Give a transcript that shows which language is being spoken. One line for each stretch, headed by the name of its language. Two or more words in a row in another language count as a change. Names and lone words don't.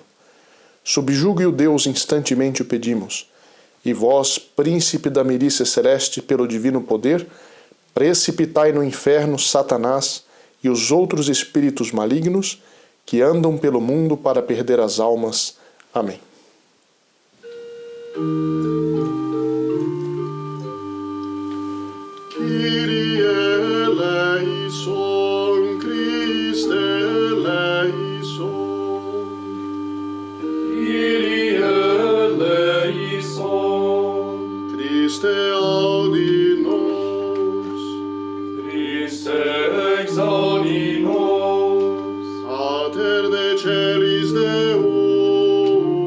Portuguese: Subjugue-o Deus, instantemente o pedimos. E vós, príncipe da milícia celeste, pelo divino poder, precipitai no inferno Satanás e os outros espíritos malignos que andam pelo mundo para perder as almas. Amém.
Greek: Κύριε ἐλέησον, Χριστὲ ἐλέησον. Κύριε ἐλέησον,
Latin: Christe audi nos, Christe exaudi nos, Pater de celis Deus,